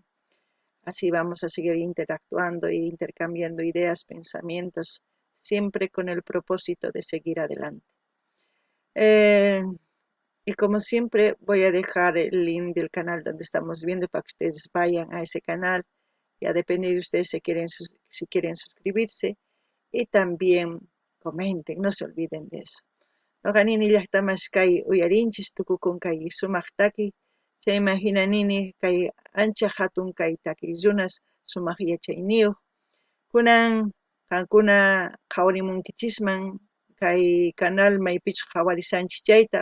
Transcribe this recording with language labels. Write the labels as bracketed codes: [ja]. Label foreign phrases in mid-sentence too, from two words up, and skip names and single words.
[es] Así vamos a seguir interactuando e intercambiando ideas, pensamientos, siempre con el propósito de seguir adelante. Y como siempre voy a dejar el link del canal donde estamos viendo para que ustedes vayan a ese canal. Ya depende de ustedes si quieren suscribirse y también comenten, no se olviden de eso. [qu] Noqanini llaqtamas kay uyarinchis tukukun kay sumaq taki, chayman hinanini kay ancha hatun kay takiyunas sumaq yachayniyuq. Kunan qankuna qhawarimunkichisman kay canal maypichus qhawarisanchis chayta.